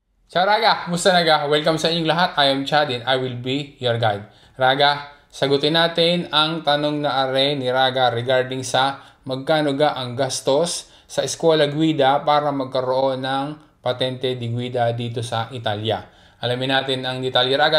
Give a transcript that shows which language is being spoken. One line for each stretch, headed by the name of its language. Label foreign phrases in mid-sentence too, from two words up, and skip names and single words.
Italian: Ciao Raga!
Filipino: Musta naga? Welcome sa inyong lahat.
English: I am Chad and I will be your guide.
Filipino: Raga, sagutin natin ang tanong na are ni Raga regarding sa magkano ga ang gastos sa Eskwela Guida para magkaroon ng
Italian: patente di guida
Filipino: dito sa Italia. Alamin natin ang detalye Raga.